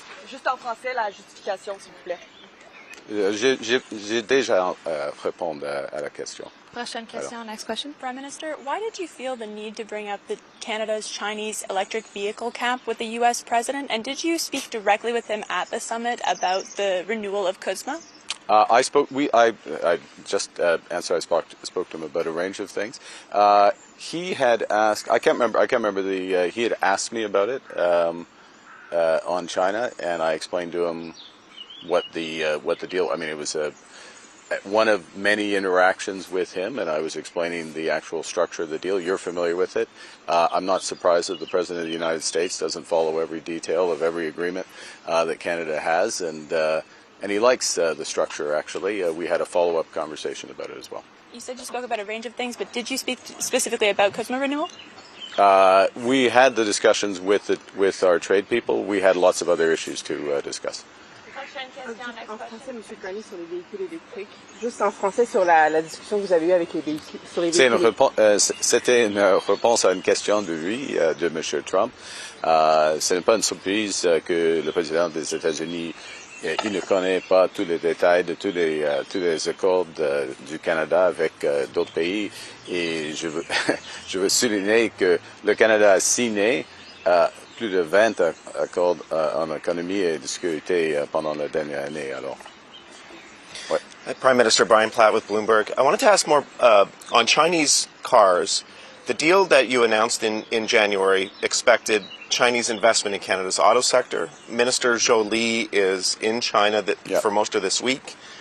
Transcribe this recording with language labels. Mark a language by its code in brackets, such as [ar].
[fr] Juste en français, la justification, s'il vous plaît. J'ai déjà répondu à la question. Prochaine question, [en] next question. Prime Minister, why did you feel the need to bring up Canada's Chinese electric vehicle cap with the U.S. President? And did you speak directly with him at the summit about the renewal of CUSMA? I spoke. I just answered. I spoke to him about a range of things. He had asked. I can't remember the. He had asked me about it on China, and I explained to him what the deal. I mean, it was one of many interactions with him, and I was explaining the actual structure of the deal. You're familiar with it. I'm not surprised that the President of the United States doesn't follow every detail of every agreement that Canada has, and he likes the structure, actually. We had a follow-up conversation about it as well. You said you spoke about a range of things, but did you speak specifically about CUSMA renewal? We had the discussions with our trade people. We had lots of other issues to discuss. [fr] En français, M. Carney, sur les véhicules électriques. Juste en français sur la discussion que vous avez eue avec les véhicules électriques. C'était une réponse à une question de lui, de M. Trump. Ce n'est pas une surprise que le président des États-Unis il ne connaît pas tous les détails de tous les accords du Canada avec d'autres pays. Et je veux souligner que le Canada a signé plus de 20 accords en économie et de sécurité pendant la dernière année. Alors, ouais. [en] Prime Minister Brian Platt with Bloomberg. I wanted to ask more on Chinese cars. The deal that you announced in January expected Chinese investment in Canada's auto sector. Minister Zhou Li is in China for most of this week.